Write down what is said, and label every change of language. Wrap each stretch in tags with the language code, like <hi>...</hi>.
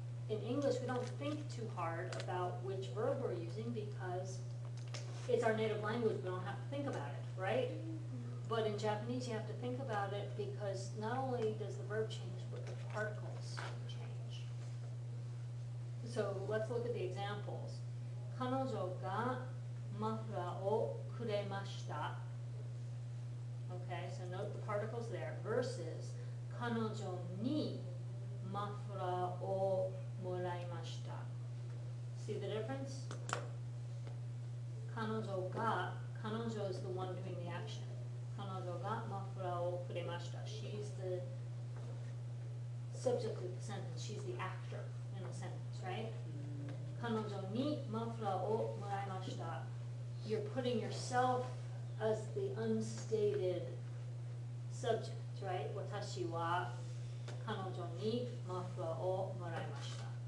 <en>In English, we don't think too hard about which verb we're using because it's our native language, we don't have to think about it, right? But in Japanese, you have to think about it because not only does the verb change, but the particles change. So let's look at the examples.</en> <ja>彼女がマフラーをくれました。</ja> <en>Okay, so note the particles there. Versus</en> <ja>彼女にマフラーをもらいました。</ja> <en>See the difference?</en> <ja>彼女が、彼女</ja> <en>is the one doing the action.</en> <ja>彼女がマフラーをくれました。</ja> <en>She's the subject of the sentence. She's the actor in the sentence, right?</en> <ja>彼女にマフラーをもらいました。</ja> <en>You're putting yourself as the unstated subject, right?</en> <ja>私は彼女にマフラーをもらいました。</ja>